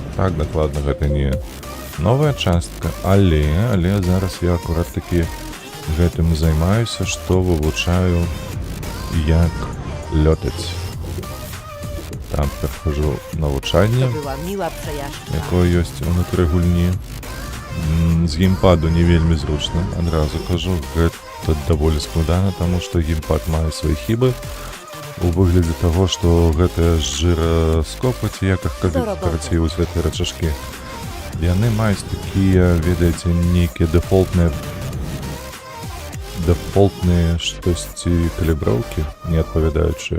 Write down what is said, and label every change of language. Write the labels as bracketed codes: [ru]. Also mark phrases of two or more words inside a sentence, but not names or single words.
[be] Так, дакладна, гэта не новая частка, але зараз я акурат такі гэтым займаюся, што вывучаю, як лётаць. Там прахожу навучанне, [pl] To była miła przejażdżka. [be] якое ёсць унутры гульні. З геймпаду не вельмі зручна, адразу кажу, гэта даволі складана, таму што геймпад мае свае хібы у выглядзе таго, што гэтыя жыраскопы, ці як іх карацей, вось гэтыя рычажкі, яны маюць такія, ведаеце, нейкія дэфолтныя штосьці каліброўкі, не адпавядаючыя.